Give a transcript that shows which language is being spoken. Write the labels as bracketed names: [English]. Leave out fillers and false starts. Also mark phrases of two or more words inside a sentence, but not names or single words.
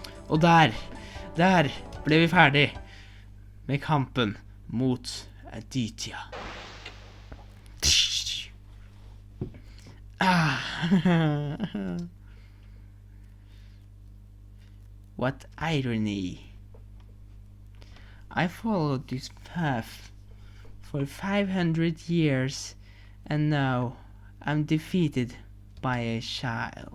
[Norwegian] Og der ble vi ferdig med kampen mot Aditya. [English] What irony. I followed this path for 500 years and now I'm defeated by a child.